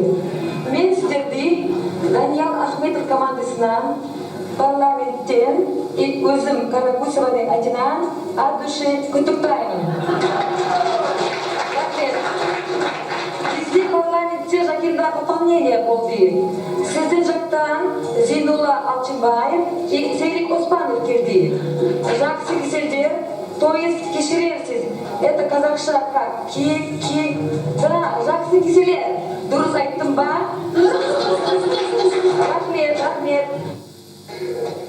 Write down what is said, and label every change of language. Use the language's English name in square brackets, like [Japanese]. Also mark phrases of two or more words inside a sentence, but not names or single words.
[Kazakh] Мен сіздерді Даниял Ахметов командасынан, парламенттен, өзім Каракусованың атынан [Russian] от души [Kazakh] құттықтаймын. Бізде парламентте жақында пополнение болды. Сіздің жақтан Зейнулла Алчынбаев и Серик Оспанов келді. Жақсы кеселдер, [Russian] то есть кешірерсіз. [Kazakh] Это қазақша как кек. Да, жақсы кеселер. Дұрыс айттым ба? Рахмет.